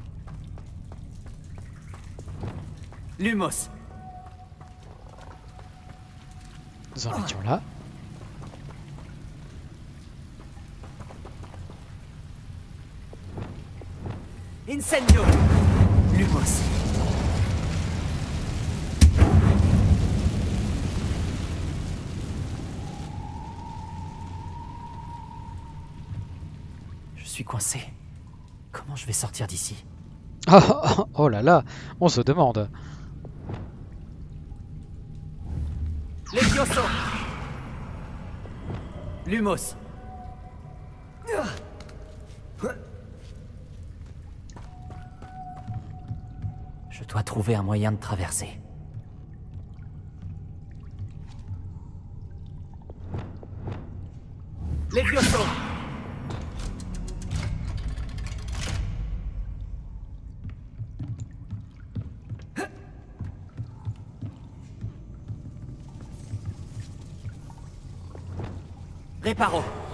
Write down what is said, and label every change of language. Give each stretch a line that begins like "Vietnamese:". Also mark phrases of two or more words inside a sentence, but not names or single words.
French: Lumos. Nous en étions là. Incendio! Lumos. Je suis coincé. Comment je vais sortir d'ici? Oh là là, on se demande. Levioso! Lumos. Je dois trouver un moyen de traverser. Levioso! Reparo.